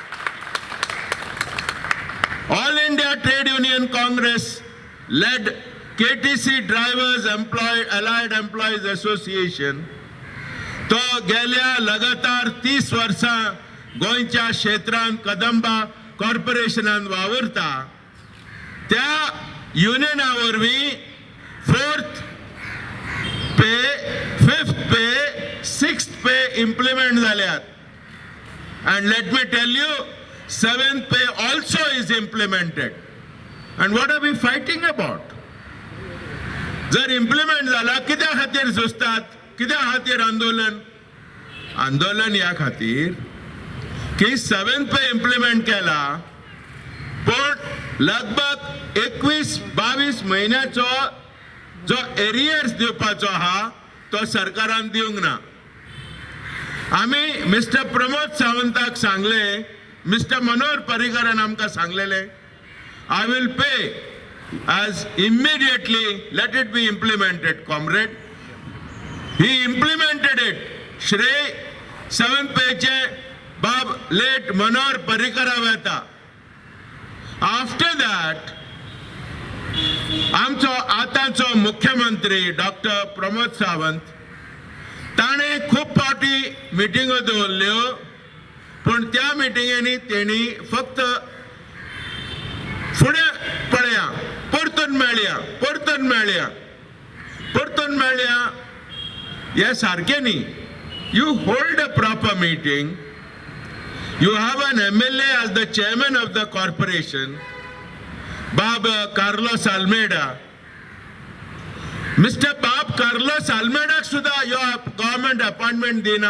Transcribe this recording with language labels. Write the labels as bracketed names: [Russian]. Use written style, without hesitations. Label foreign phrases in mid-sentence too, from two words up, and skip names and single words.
[Konkani] ऑल इंडिया ट्रेड युनियन काँग्रेस लेड KTC ड्रायव्हर्स अलायड एम्प्लॉईज असोसिएशन तो गेल्या लगातार 30 वर्सां गोंयच्या क्षेत्रांत कदंबा कॉर्पोरेशनान वावरता. त्या युनियना वरवीं [English] 4th pay, 5th pay, 6th pay implement [Konkani] जाल्यात. [English] And let me tell you, 7th pay also is implemented. And what are we fighting about? [Konkani] जर इम्प्लिमेंट जाला कित्या खातीर झुजतात, कित्या खातीर आंदोलन? आंदोलन ह्या खातीर की [English] 7th pay implement [Konkani] केला पण लगभग 21-22 म्हयन्याचो जो एरियर्स दिवपाचो आहा तो सरकारान दिवंक ना. आमी मिस्टर प्रमोद सावंताक सांगले, मिस्टर मनोहर पर्रीकरान आमकां सांगलेले, [English] I will pay as immediately, let it be implemented, comrade. He implemented it. [Konkani] Shrey 7th payche Bab late Manohar Parrikara veta. [English] After that, [Konkani] आमचो आतांचो मुख्यमंत्री डॉक्टर प्रमोद सावंत ताणे खूब फावटी मिटिंगो दवरल्यो पण त्या मिटिंगेनी तेणी फक्त फुडें पळया परतून मेळ्या हे सारकें न्ही. [English] You hold a proper meeting. You have an MLA as the chairman of the corporation, Bob Carlos Almeida. Mr. Bob Carlos Almeida [Konkani] suda [English] your government appointment dina.